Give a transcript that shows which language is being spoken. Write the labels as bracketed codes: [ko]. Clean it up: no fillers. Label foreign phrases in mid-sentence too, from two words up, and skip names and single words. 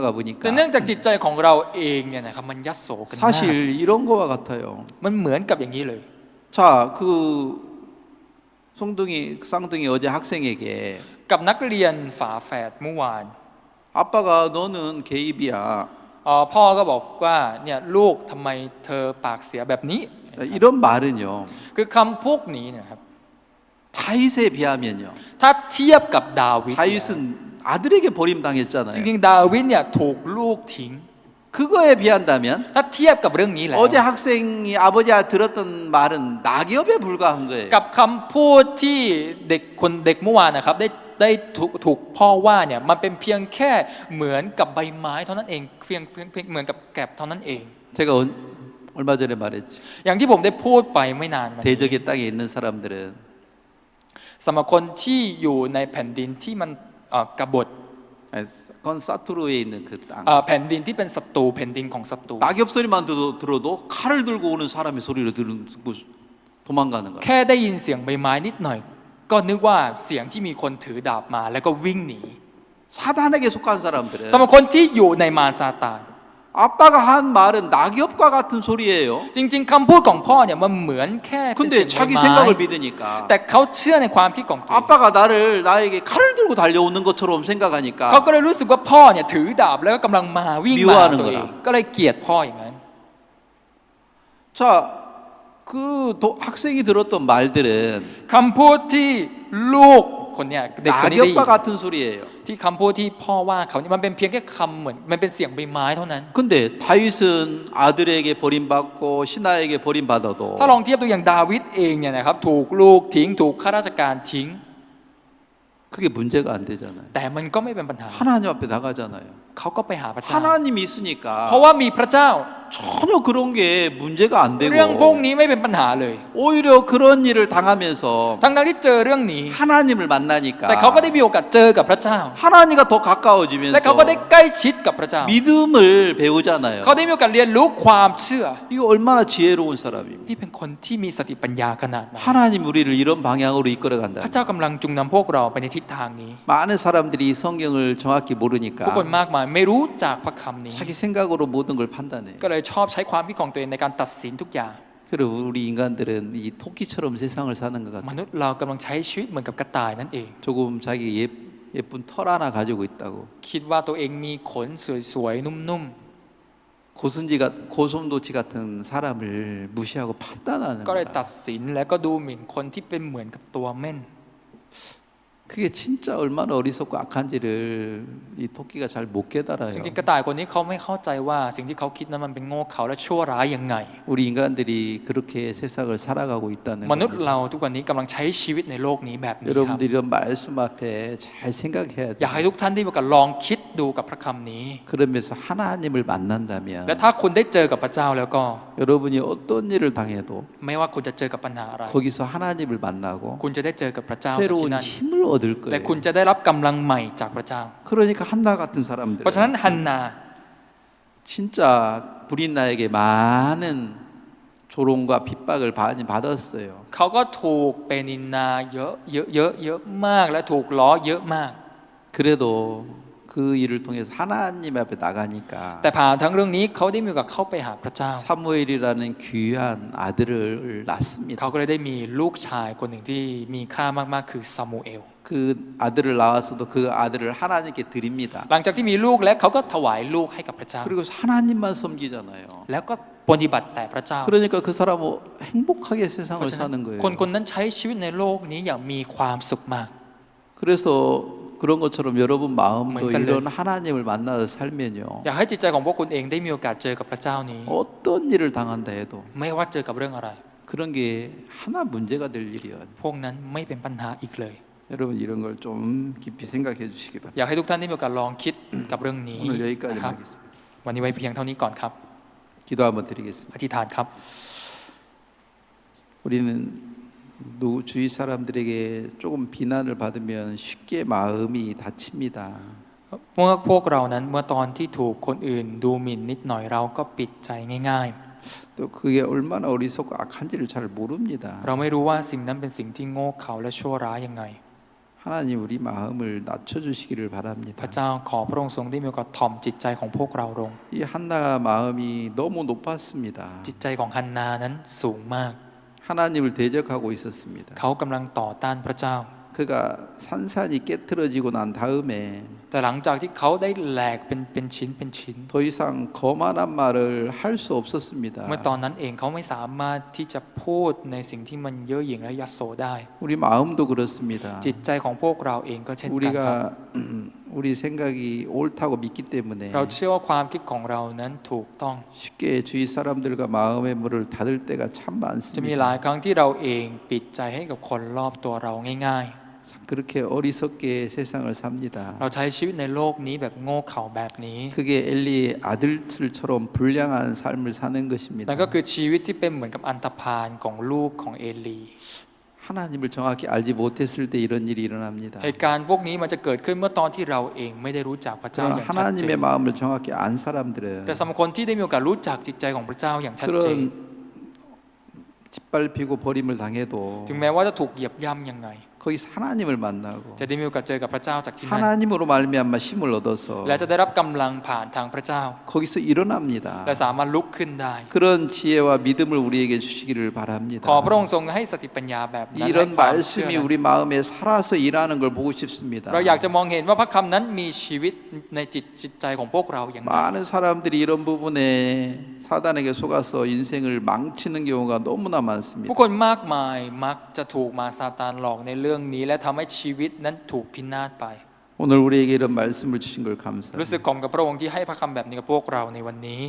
[th] แต่ [ko] 보니까 [th] เนื่องจากจิตใจของเราเองเนี่ยนะครับมันยัโสกันมาก [ko] 사실 이런 거와 같아요. [th] มันเหมือนกับอย่างนี้เลย [ko] 자, 그 쌍둥이 어제 학생에게 [th] กับนักเรียนฝาแฝดเมื่อวาน [ko] 아빠가 너는 개입이야. [th] พ่อก็บอกว่าเนี่ยลูกทำไมเธอปากเสียแบบนี้ [ko] 이런 말은요. [th] คือคำพวกนี้นะครับ [ko] 다윗에 비하면요. [th] ถ้าเทียบกับดาวิดเนี่ย [ko] 다윗은 아들에게 [th] จ [ko] 버림당했잖아요. [th] ริงๆดาวิดเนี่ยถูกลูกทิ้ง [ko] 그거에 비한다면 [th] ถ้าเทียบกับเรื่องนี้แล้ว [ko] 어제 학생이 아버지가 들었던 말은 낙엽에 불과한 거예요. [th] กับคำพูดที่เด็กเมื่อวานนะครับได้ถูกพ่อว่าเนี่ยมันเป็นเพียงแค่เหมือนกับใบไม้เท่านั้นเองเพียงเหมือนกับแกลบเท่านั้นเอง [ko] 제가 얼마 전에 말했죠. [th] อย่างที่ผมได้พูดไปไม่นานมานี้ [ko] 대적의 땅에 있는 사람들은 [th] สำหรับคนที่อยู่ในแผ่นดินที่มันกบฏ [ko] 그건 사투르에 있는 그 땅. [th] แผ่นดินที่เป็นศัตรูแผ่นดินของศัตรู [ko] 낙엽 소리만 들어도 칼을 들고 오는 사람의 소리를 듣고 도망가는 거야. [th] แค่ได้ยินเสียงใบไม้นิดหน่อย ก็นึกว่าเสียงที่มีคนถือดาบมาแล้วก็วิ่งหนี [ko] 사단에게 속한 사람들은 [th] สำหรับคนที่อยู่ในมารซาตาน [ko] 아빠가 한 말은 낙엽과 같은 소리예요. [th] จริงๆคำพูดของพ่อเนี่ยมันเหมือนแค่เป็นเสีย [ko] 근데 [th] ง [ko] 자기 [th] ใบไม้ [ko] 생각을 믿으니까 [th] แต่เขาเชื่อในความคิดของตัวเอง [ko] 아빠가 나에게 칼을 들고 달려오는 것처럼 생각하니까 [th] เขาก็เลยรู้สึกว่าพ่อเนี่ยถือดาบแล้วก็กำลังมาวิ่งมาหาตัวเองก็เลยเกลียดพ่ออย่างนั้น [ko] 자, 그 학생이 들었던 말들은 [th] คำพูดที่ลูกคนเนี่ยเด็กคนนี้ได้ยิ [ko] 낙엽과 [th] น [ko] 같은 소리예요. [th] ที่คำพูดที่พ่อว่าเขาเนี่ยมันเป็นเพียงแค่คำเหมือนมันเป็นเสียงใบไม้เท่านั้น [ko] 근데 다윗은 아들에게 버림받고 신하에게 버림받아도 [th] ถ้าลองเทียบดูอย่างดาวิดเองเนี่ยนะครับถูกลูกทิ้งถูกข้าราชการทิ้ง [ko] 그게 문제가 안 되잖아요. [th] แต่มันก็ไม่เป็นปัญหา [ko] 하나님 앞에 나가잖아요. [th] เขาก็ไปหาพระเจ้า [ko] 하나님이 있으니까 [th] เพราะว่ามีพระเจ้า [ko] 전혀 그런 게 문제가 안 [th] เรื่องพวก [ko] 되고 [th] นี้ไม่เป็นปัญหาเลย [ko] 오히려 그런 일을 당하면서 [th] ทั้งที่เจอเรื่องนี้ [ko] 하나님을 만나니까 [th] แต่เขาก็ได้มีโอกาสเจอกับพระเจ้า [ko] 하나님과 더 [th] และ [ko] 가까워지면서 [th] เขาก็ได้ใกล้ชิดกับพระเจ้า [ko] 믿음을 배우잖아요. [th] เขาได้มีโอกาสเรียนรู้ความเชื่อ [ko] 이거 얼마나 지혜로운 사람입니다. [th] นี่เป็นคนที่มีสติปัญญาขนาดไหน [ko] 하나님 우리를 이런 방향으로 이끌어 [th] พระ [ko] 간다. [th] เจ้ากำลังจุงนำพวกเราไปในทิศทางนี้ [ko] 많은 사람들이 이 성경을 정확히 [th] ผู้คน [ko] 모르니까 [th] มากมายไม่รู้จากพระคำนี้ [ko] 자기 생각으로 모든 걸 판단해요. [th] ก็เลยชอบใช้ความคิดของตัวเองในการตัดสินทุกอย่าง [ko] 그리고 우리 인간들은 이 토끼처럼 세상을 사는 것 [th] ม [ko] 같아요. [th] นุษย์เรากำลังใช้ชีวิตเหมือนกับกระต่ายนั่นเอง [ko] 조금 자기 예쁜 털 하나 가지고 있다고 [th] คิดว่าตัวเองมีขนสวยๆนุ่ม [ko] 고솜도치 같은 사람을 무시하고 판단하는 [th] ก็เลยตั [ko] 거야. [th] ดสินและก็ดูหมิ่นคนที่เป็นเหมือนกับตัวเม่น [ko] 그게 진짜 얼마나 어리석고 악한지를 이 토끼가 잘 못 깨달아요. [th] จริงๆกระต่ายคนนี้เขาไม่เข้าใจว่าสิ่งที่เขาคิดนั้นมันเป็นโง่เขลาและชั่วร้ายยังไง [ko] 우리 인간들이 그렇게 세상을 살아가고 있다는 [th] มนุษย์ [ko] 겁니다. [th] เราทุกวันนี้กำลังใช้ชีวิตในโลกนี้แบบนี้ครับ [ko] 여러분들 이런 말씀 앞에 잘 생각해야 [th] อยาก [ko] 돼요. [th] ให้ทุกท่านได้มีโอกาสลองคิดดูกับพระคำนี้ [ko] 그러면서 하나님을 만난다면 [th] และถ้าคุณได้เจอกับพระเจ้าแล้วก็ [ko] 여러분이 어떤 일을 당해도 [th] ไม่ว่าคุณจะเจอกับปัญหาอะไร [ko] 거기서 하나님을 만나고 [th] คุณจะได้จอกับพระเจ้าจากที่ [ko] 새로운 [th] นั่น [ko] 힘을 얻을 [th] และ [ko] 거예요. [th] คุณจะได้รับกำลังใหม่จากพระเจ้า [ko] 그러니까 한나 같은 사람들 [th] เพราะฉะนั้นฮันนา [ko] 진짜 불인 나에게 많은 조롱과 핍박을 많이 받았어요. [th] เขาก็ถูกเปนินนาเยอะเยอะมากและถูกล้อเยอะมาก [ko] 그래도 그 일을 통해서 하나님 앞에 나가니까 [th] แต่ผ่านทั้งเรื่องนี้เขาได้มีโอกาสเข้าไปหาพระเจ้า [ko] 사무엘이라는 귀한 아들을 낳습니다. [th] เขาก็เลยได้มีลูกชายคนหนึ่งที่มีค่ามากๆคือซามูเอล [ko] 그 아들을 낳아서도 그 아들을 하나님께 드립니다. [th] หลังจากที่มีลูกแล้วเขาก็ถวายลูกให้กับพระเจ้า [ko] 그리고 하나님만 섬기잖아요. [th] แล้วก็ปฏิบัติแต่พระเจ้า [ko] 그러니까 그 사람은 행복하게 [th] เพ [ko] 세상을 [th] ราะฉะนั้น [ko] 사는 거예요. [th] คนนั้นใช้ชีวิตในโลกนี้อย่างมีความสุขมาก [ko] 그래서 그런 것처럼 여러분 마음도 그러니까 이런 하나님을 만나서 살면요. [th] อยากให้จิตใจของพวกคุณเองได้มีโอกาสเจอกับพระเจ้านี้ [ko] 어떤 일을 당한다 해도 [th] ไม่ว่าเจอกับเรื่องอะไร [ko] 그런 게 하나 문제가 될 일이요. [th] พวกนั้นไม่เป็นปัญหาอีกเลย [ko] 여러분 이런 걸 좀 깊이 생각해 주시기 [th] อ [ko] 바랍니다. [th] ยากให้ทุกท่านได้มีโอกาสลองคิดกับเรื่องนี้ [ko] 오늘 여기까지 [th] นะครับ [ko] 하겠습니다. [th] วันนี้ไว้เพียงเท่านี้ก่อนครับ [ko] 기도 한번 드리겠습니다. [th] อธิษฐานครับ [ko] 우리는 주위 사람들에게 조금 비난을 받으면 쉽게 마음이 다칩니다. [th] เมื่อพวกเรานั้นเมื่อตอนที่ถูกคนอื่นดูหมิ่นนิดหน่อยเราก็ปิดใจง่าย [ko] 또 그게 얼마나 어리석고 악한지를 잘 모릅니다. [th] ๆ เราไม่รู้ว่าสิ่งนั้นเป็นสิ่งที่โง่เขลาและชั่วร้ายยังไง [ko] 하나님 우리 마음을 낮춰주시기를 [th] พระ [ko] 바랍니다. [th] เจ้าขอพระองค์ทรงได้มีโอกาสถ่อมจิตใจของพวกเราลง [ko] 이 한나가 마음이 너무 높았습니다. [th] จิตใจของฮันนานั้นสูงมาก [ko] 하나님을 대적하고 있었습니다. [th] เขากำลังต่อต้านพระเจ้า [ko] 그가 산산이 깨트러지고 난 다음에 [th] แต่หลังจากที่เขาได้แหลกเป็นชิ้น [ko] 더 이상 거만한 말을 할 수 없었습니다. [th] เมื่อตอนนั้นเองเขาไม่สามารถที่จะพูดในสิ่งที่มันเย่อหยิ่งและยโสได้ [ko] 우리 마음도 그렇습니다. [th] จิตใจของพวกเราเองก็เช่นกันครับ [ko] 우리가 우리 생각이 옳다고 믿기 때문에 [th] เราเชื่อว่าความคิดของเรานั้นถูกต้อง [ko] 쉽게 주위 사람들과 마음의 문을 닫을 때가 참 [th] จะมีหลา [ko] 많습니다. [th] ยครั้งที่เราเองปิดใจให้กับคนรอบตัวเราง่าย [ko] 그렇게 어리석게 세상을 삽니다. [th] ๆ เราใช้ชีวิตในโลกนี้แบบโง่เขลาแบบนี้ [ko] 그게 엘리의 아들들처럼 불량한 삶을 사는 [th] นั่น [ko] 것입니다. [th] ก็คือชีวิตที่เป็นเหมือนกับอันธพาลของลูกของเอลี [ko] 하나님을 정확히 알지 못했을 때 이런 일이 일어납니다. [th] เหตุการณ์พวกนี้มันจะเกิดขึ้นเมื่อตอนที่เราเองไม่ได้รู้จักพระเจ้า [ko] 그러나 [th] อย่างชัดเจ [ko] 하나님의 [th] น [ko] 마음을 정확히 안 사람들은 [th] แต่สำหรับคนที่ได้มีโอกาสรู้จักจิตใจของพระเจ้าอย่างชัดเจน [ko] 그런 짓밟히고 버림을 당해도 [th] ถึงแม้ว่าจะถูกเหยียบย่ำยังไง [ko] 거기서 하나님을 만나고 [th] จะได้มีโอกาสเจอกับพระเจ้าจากที่นั่น [ko] 하나님으로 말미암아 힘을 얻어서 [th] และจะได้รับกำลังผ่านทางพระเจ้า [ko] 거기서 일어납니다. [th] และสามารถลุกขึ้นได้ [ko] 그런 지혜와 믿음을 우리에게 주시기를 바랍니다. [th] ขอพระองค์ทรงให้สติปัญญาแบบนั้นและ [ko] 이런 [th] ความเชื่อ [ko] 말씀이 [th] นั้น [ko] 우리 마음에 살아서 일하는 걸 보고 싶습니다. [th] เราอยากจะมองเห็นว่าพระคำนั้นมีชีวิตในจิตใจของพวกเราอย่างไร [ko] 많은 사람들이 이런 부분에 사단에게 속아서 인생을 망치는 경우가 너무나 [th] ผู้ [ko] 많습니다. [th] คนมากมายมักจะถูกมาซาตานหลอกในเรื่องนี้และทำให้ชีวิตนั้นถูกพินาศไป [ko] 오늘 우리에게 이런 말씀을 주신 걸 [th] รู้สึก [ko] 감사합니다. [th] ขอบกับพระองค์ที่ให้พระคำแบบนี้กับพวกเราในวันนี้